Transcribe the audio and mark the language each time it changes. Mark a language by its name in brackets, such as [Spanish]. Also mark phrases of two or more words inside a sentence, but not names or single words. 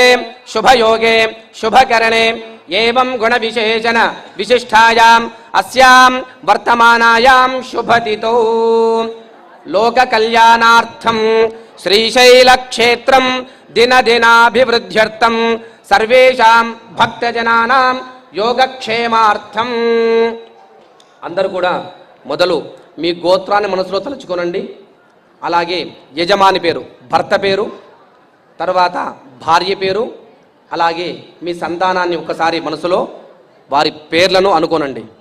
[Sanskrit] शुभ योगे शुभ करणे एवं गुण विशेषण विशिष्टायां अस्यां वर्तमानायां शुभतिथौ लोक कल्याणार्थं श्रीशैल क्षेत्रं दिन दिनाभिवृद्ध्यर्थं सर्वेषां भक्तजनानां योगक्षेमार्थं [Telugu] అందరూ కూడా మొదలు మీ గోత్రాన్ని మనసులో తలుచుకోనండి. అలాగే యజమాని పేరు, భర్త పేరు, తర్వాత భార్య పేరు, అలాగే మీ సంతానాన్ని ఒకసారి మనసులో వారి పేర్లను అనుకోనండి.